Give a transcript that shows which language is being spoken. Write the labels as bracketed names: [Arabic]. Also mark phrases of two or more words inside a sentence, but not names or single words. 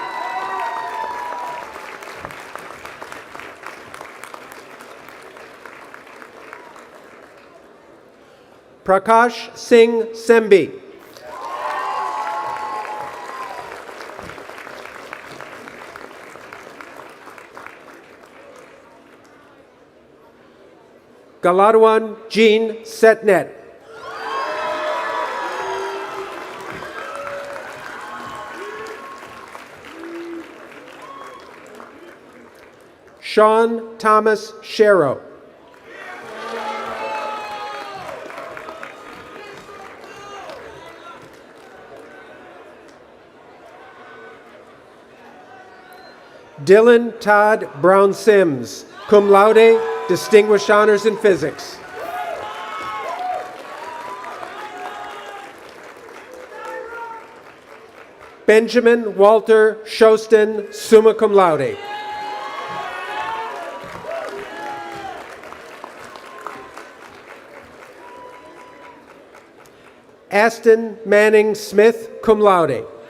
[English] Prakash Singh Sembi. Galadwan Jean Setnet. Sean Thomas Sharrow. Dylan Todd Brown Sims, [Latin] cum laude, [English] Distinguished Honors in Physics. Benjamin Walter Shostin, [Latin] summa cum laude. [English] Aston Manning Smith, [Latin] cum laude.